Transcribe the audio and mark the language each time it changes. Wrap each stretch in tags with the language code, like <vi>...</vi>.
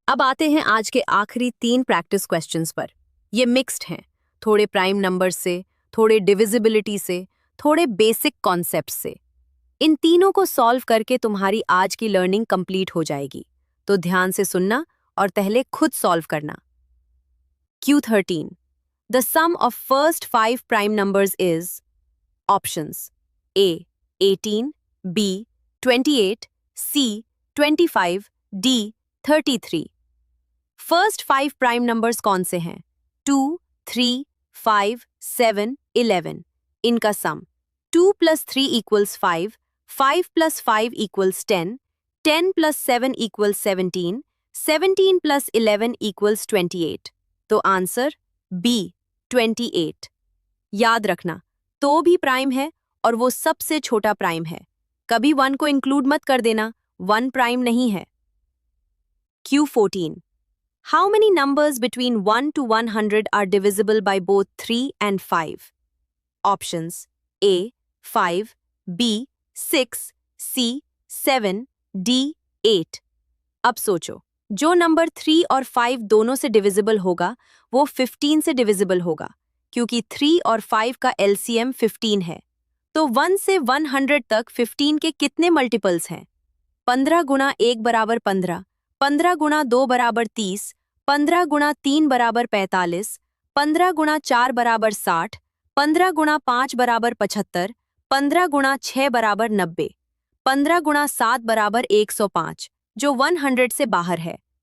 <hi>अब आते हैं आज के आखिरी 3 प्रैक्टिस क्वेश्चंस पर। ये मिक्स्ड हैं, थोड़े प्राइम नंबर्स से, थोड़े डिविजिबिलिटी से, थोड़े बेसिक कॉन्सेप्ट्स से। इन तीनों को सॉल्व करके तुम्हारी आज की लर्निंग कंप्लीट हो जाएगी। तो ध्यान से सुनना और पहले खुद सॉल्व करना।</hi> <en>Q13. The sum of first 5 prime numbers is options A 18, B 28, C 25, D 33।</en> <hi>First 5 prime numbers कौन से हैं? 2, 3, 5, 7, 11। इनका सम 2 + 3 = 5, 5 + 5 = 10, 10 + 7 = 17, 17 + 11 = 28। तो आंसर बी 28। याद रखना, तो भी प्राइम है और वो सबसे छोटा प्राइम है। कभी 1 को इंक्लूड मत कर देना, 1 प्राइम नहीं है।</hi> <en>Q14. How many numbers between 1 to 100 are divisible by both 3 and 5? Options A 5, B 6, C 7, D 8।</en> <hi>अब सोचो, जो नंबर 3 और 5 दोनों से डिविजिबल होगा वो 15 से डिविजिबल होगा, क्योंकि 3 और 5 का एलसीएम 15 है। तो 1 से 100 तक 15 के कितने मल्टीपल्स हैं? 15 गुणा 1 बराबर 15, 15 गुणा 2 बराबर 30, 15 गुणा 3 बराबर 45, 15 गुणा 4 बराबर 60, 15 गुणा 5 बराबर 75, 15 गुणा 6 बराबर 90, 15 गुणा 7 बराबर 105, जो 100 से बाहर है।</hi>